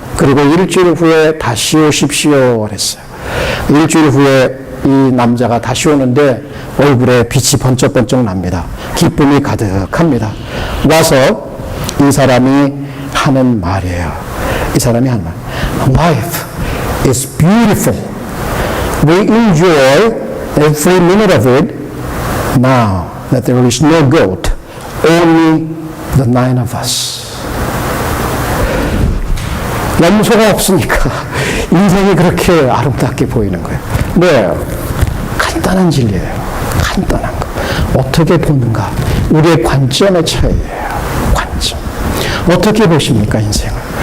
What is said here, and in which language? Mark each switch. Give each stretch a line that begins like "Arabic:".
Korean: 그리고 일주일 후에 다시 오십시오. 그랬어요. 일주일 후에 이 남자가 다시 오는데 얼굴에 빛이 번쩍번쩍 납니다. 기쁨이 가득합니다. 와서 이 사람이 하는 말이에요. 이 사람이 하는 말.
English: Life is beautiful. We enjoy every minute of it now. that there is no goat, only the nine of us.
Korean: 염소가 없으니까 인생이 그렇게 아름답게 보이는 거예요. 네, 간단한 진리예요. 간단한 거. 어떻게 보는가? 우리의 관점의 차이예요. 관점. 어떻게 보십니까, 인생을?